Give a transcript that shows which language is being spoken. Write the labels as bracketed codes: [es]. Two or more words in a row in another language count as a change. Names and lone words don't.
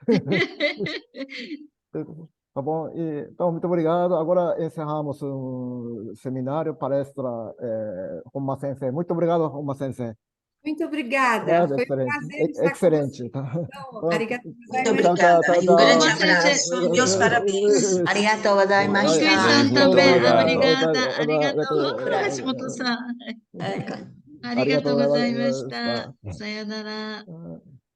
[pt] Tá bom? Então, muito obrigado. Agora encerramos o seminário, palestra Honma Sensei. Muito obrigado, Honma Sensei. Muito obrigada. Foi um Excelente. prazer estar com Excelente. você. Tá. Então, arigatou Muito gozaimashita. obrigada. E um grande Honma Sensei. abraço. Meus parabéns. [ja] ありがとうございました. [pt] Okui-san Muito também, obrigado. obrigada. [ja] Arigatou, Hashimoto-san. ありがとうございました。さよなら。